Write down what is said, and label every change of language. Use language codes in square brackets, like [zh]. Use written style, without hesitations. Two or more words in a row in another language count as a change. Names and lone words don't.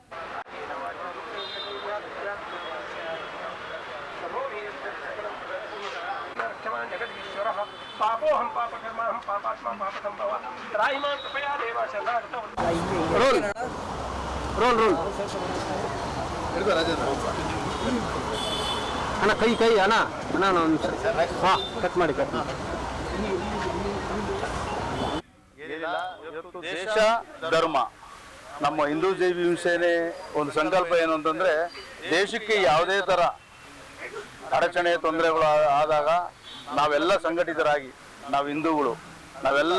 [sa] पापोहं पापकर्माहं पापात्मा पापसंभवा त्राहिमां कृपया देवा शरणागतः [hi] रोल रोल रोल इधर [sa] राजेंद्र [kn] ಅಣ್ಣ ಕೈ ಅಣ್ಣ ಒಂದು ನಿಮಿಷ ಕಟ್ ಮಾಡಿ ದೇಶ ಧರ್ಮ ನಮ್ಮ ಹಿಂದೂ ಜೈ ಭೀಮ್ ಸೇನೆ ಒಂದು ಸಂಕಲ್ಪ ಏನು ಅಂತಂದ್ರೆ ದೇಶಕ್ಕೆ ಯಾವುದೇ ತರ ಅಡಚಣೆ ತೊಂದರೆಗಳು ಆದಾಗ ನಾವೆಲ್ಲ ಸಂಘಟಿತರಾಗಿ ನಾವು ಹಿಂದೂಗಳು ನಾವೆಲ್ಲ